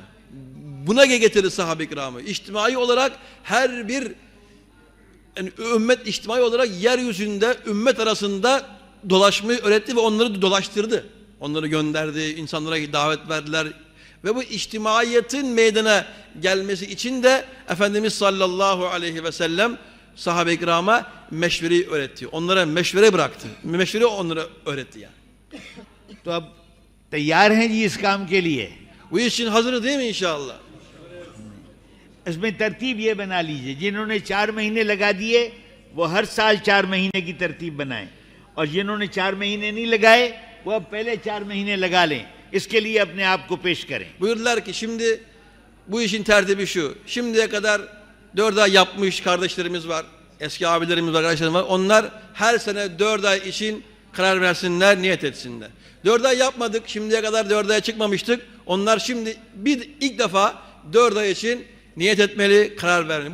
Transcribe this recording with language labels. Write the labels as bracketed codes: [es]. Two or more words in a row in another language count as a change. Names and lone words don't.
[tr] Buna getirdi sahabe-i kiramı. İçtimai olarak her bir yani ümmet içtimai olarak yeryüzünde ümmet arasında dolaşmayı öğretti ve onları dolaştırdı. Onları gönderdi, insanlara davet verdiler. Ve bu içtimaiyetin meydana gelmesi için de Efendimiz [ar] صلى الله عليه وسلم [tr] sahabe-i kirama meşvereyi öğretti. Onlara meşvere bıraktı. Meşvere onlara öğretti yani. [hi] तो अब तैयार हैं जी इस काम के लिए. [tr] Bu iş için hazır değil mi inşallah? [hi] इसमें तरतीब ये बना लीजिए, जिन्होंने 4 महीने लगा दिए वो हर साल 4 महीने की तरतीब बनाएं, और जिन्होंने 4 महीने नहीं लगाए वो अब पहले 4 महीने लगा लें. इसके लिए अपने आप को पेश करें. [tr] Buyurdular ki şimdi bu işin tertibi şu. Şimdiye kadar 4 ay yapmış kardeşlerimiz var. Eski abilerimiz var, arkadaşlarımız var. Onlar her sene 4 ay için karar versinler, niyet etsinler. 4 ay yapmadık. Şimdiye kadar 4 aya çıkmamıştık. Onlar şimdi ilk defa 4 ay için niyet etmeli, karar vermeli.